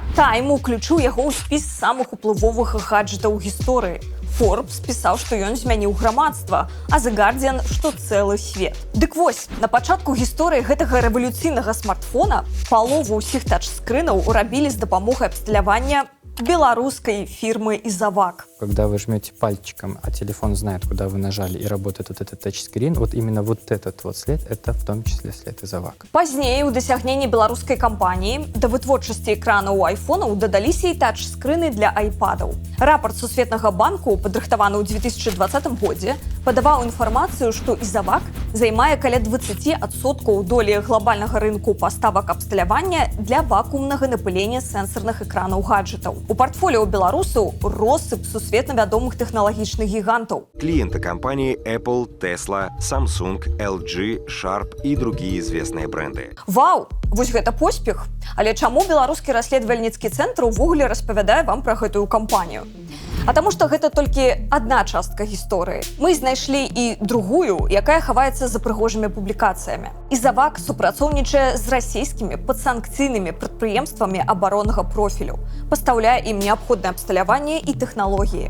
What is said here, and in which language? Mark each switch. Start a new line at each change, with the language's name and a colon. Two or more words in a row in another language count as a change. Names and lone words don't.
Belarusian: Time уключыў яго ў спіс самых уплывовых гаджетаў гісторыі. Forbes пісаў, што ён змяніў грамадства, а The Guardian, што цэлы свет. Дык вось, на пачатку гісторыі гэтага рэвалюцыйнага смартфона палову ўсіх тачскрынаў рабілі з дапамогай абсталявання беларускай фирмы Ізавак.
Russian: Когда вы жмете пальчиком, а телефон знает, куда вы нажали, и работает вот этот тачскрин, вот именно вот этот вот след, это в том числе след Ізавак.
Belarusian: Пазней у дасягненні беларускай кампаніі да вытворчасці экрана ў айфонаў дадаліся і тачскрыны для айпадаў. Рапорт Сусветнага банку, падрыхтаваны ў 2020 годзе, падаваў інфармацыю, што Ізавак займае каля 20% долі глобальнага рынку паставак абсталявання для вакуумнага напылення сэнсарных экранаў гаджетаў. У партфоліо беларусаў россып сусветна вядомых тэхналагічных гігантаў.
Russian: Клиенты компании Apple, Tesla, Samsung, LG, Sharp и другие известные бренды.
Belarusian: Вау! Вось гэта поспех! Але чаму беларускі расследавальніцкі цэнтр увогуле распавядае вам пра гэтую кампанію? А таму што гэта толькі адна частка гісторыі. Мы знайшлі і другую, якая хаваецца за прыгожымі публікацыямі. Ізавак супрацоўнічае з расійскімі падсанкцыйнымі прадпрыемствамі абароннага профілю, пастаўляе ім неабходнае абсталяванне і тэхналогіі.